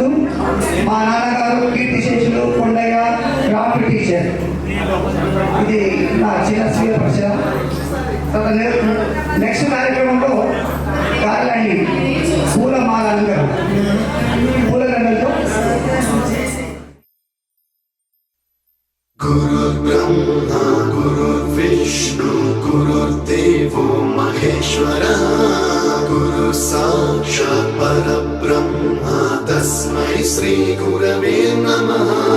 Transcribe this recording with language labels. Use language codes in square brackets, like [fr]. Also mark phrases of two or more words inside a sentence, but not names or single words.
[te] మా నాన్నగారు కీర్తిశేషులు కొండయ్య క్రాఫ్ట్ టీచర్. ఇది నా చిన్న స్వీయ పరిచయం. నెక్స్ట్ కార్యక్రమంలో గార్లాండి పూల మాలందరూ పూలదండలతో [sa] गुरुर्ब्रह्मा गुरुर्विष्णु गुरुर्देवो महेश्वरः गुरु साक्षात् परब्रह्मा तस्मै श्री गुरवे नमः.